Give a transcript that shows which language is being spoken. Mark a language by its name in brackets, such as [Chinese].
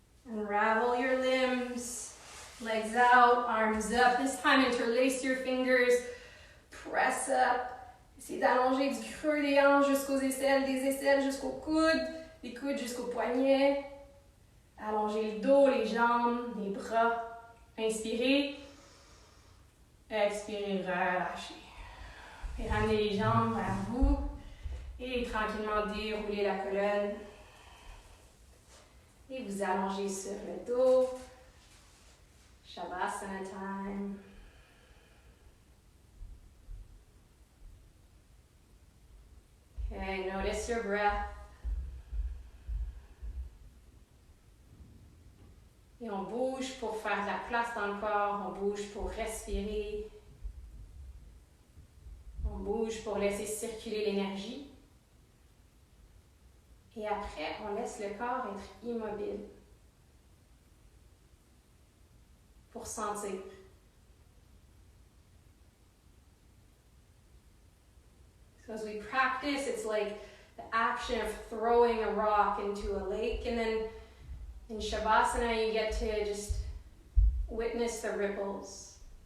[English] Unravel your limbs, legs out, arms up. This time interlace your fingers, press up. [French] Essayez d'allonger du creux des hanches jusqu'aux aisselles, des aisselles jusqu'aux coudes, des coudes jusqu'aux poignets. Allongez le dos, les jambes, les bras. Inspirez. Expirez, relâchez. Et ramenez les jambes vers vous. Et tranquillement déroulez la colonne. Et vous allongez sur le dos. [English] Shavasana time. Okay, notice your breath. [French] Et on bouge pour faire de la place dans le corps, on bouge pour respirer. On bouge pour laisser circuler l'énergie. Et après, on laisse le corps être immobile pour sentir. [English] So as we practice, it's like the action of throwing a rock into a lake, and then in Shavasana, you get to just witness the ripples.